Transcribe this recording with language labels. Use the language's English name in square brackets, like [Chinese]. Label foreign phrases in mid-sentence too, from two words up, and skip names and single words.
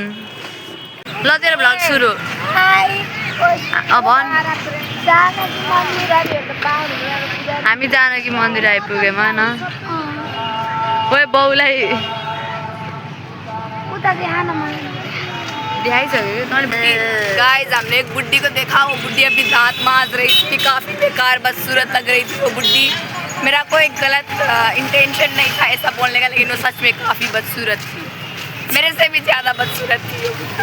[Nepali] ल तेरो भ्लग सुरु। भन्। हामी जानकी मन्दिर आइपुग्यौँ न। ओए बाउलाई दिखाइसक्यो। [Hindi] गाइस हमने एक बुड्ढी को देखा, वो बुड्ढी अपनी दांत मांज रही थी, काफी बेकार बदसूरत लग रही थी वो बुड्ढी। मेरा कोई गलत इंटेंशन नहीं था ऐसा बोलने का, लेकिन वो सच में काफी बदसूरत थी, मेरे से भी ज्यादा बदसूरत थी वो बुड्ढी।